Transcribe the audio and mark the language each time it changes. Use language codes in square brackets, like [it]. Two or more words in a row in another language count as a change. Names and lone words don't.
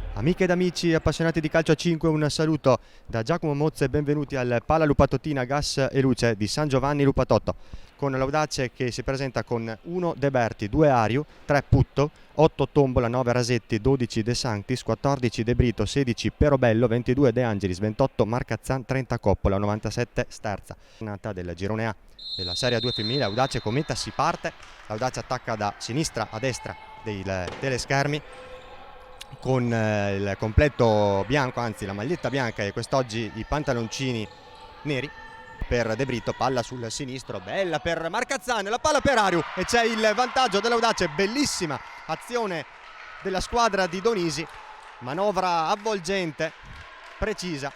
[it] Amiche ed amici appassionati di calcio a 5, un saluto da Giacomo Mozza e benvenuti al Pala Lupatottina Gas e Luce di San Giovanni Lupatotto, con l'Audace che si presenta con 1 De Berti, 2 Ariu, 3 Putto, 8 Tombola, 9 Rasetti, 12 De Sanctis, 14 De Brito, 16 Perobello, 22 De Angelis, 28 Marcazzan, 30 Coppola, 97 Sterza. Nata del girone A della Serie A2 femminile, Audace Cometa si parte, l'Audace attacca da sinistra a destra dei teleschermi con il completo bianco, anzi la maglietta bianca e quest'oggi i pantaloncini neri per De Brito, palla sul sinistro, bella per Marcazzan, la palla per Ariu e c'è il vantaggio dell'Audace, bellissima azione della squadra di Donisi, manovra avvolgente, precisa.